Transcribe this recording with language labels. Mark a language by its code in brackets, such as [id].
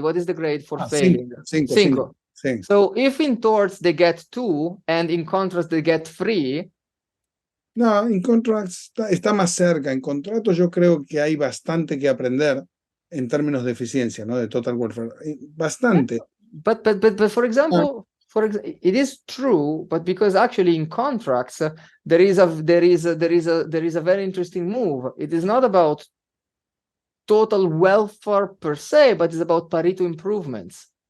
[en] What is the grade for failing? [es] Cinco. [en] So if in torts they get 2 and in contracts they get 3. [es] No, en contracts está más cerca. En contratos yo creo que hay bastante que aprender en términos de eficiencia, ¿no? De total welfare. Bastante. [en] But for example, it is true, but because actually in contracts there is a very interesting move. It is not about total welfare per se, but it's about Pareto improvements.